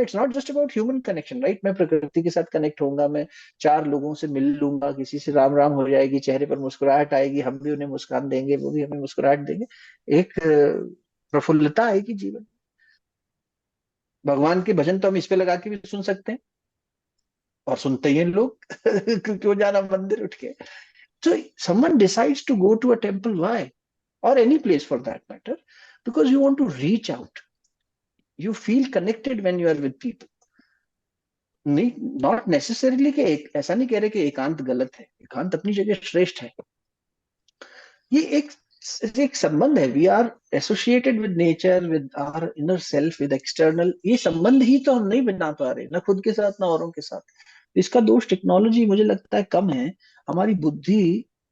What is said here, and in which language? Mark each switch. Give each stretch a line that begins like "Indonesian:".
English: It's not just about human connection, right?
Hindi: मैं प्रकृति के साथ कनेक्ट होऊंगा, मैं 4 लोगों से मिल लूंगा, किसी से राम राम हो जाएगी, चेहरे पर मुस्कुराहट आएगी, हम भी उन्हें मुस्कान देंगे, वो भी हमें मुस्कुराहट देंगे, एक प्रफुल्लता आएगी जीवन। भगवान के भजन तो हम इस पे लगा के भी सुन सकते हैं, और सुनते ही हैं लोग क्यों जाना मंदिर उठ के?
English: So someone decides to go to a temple, why? Or any place for that matter, because you want to reach out. You feel connected when you are with people.
Hindi: नहीं,
English: not necessarily
Hindi: कि ऐसा नहीं कह रहे कि एकांत गलत है, एकांत अपनी जगह श्रेष्ठ है। ये एक संबंध है।
English: We are associated with nature, with our inner self, with external.
Hindi: ये संबंध ही तो हम नहीं बना पा रहे, ना खुद के साथ ना औरों के साथ। इसका दोष टेक्नोलॉजी मुझे लगता है कम है, हमारी बुद्धि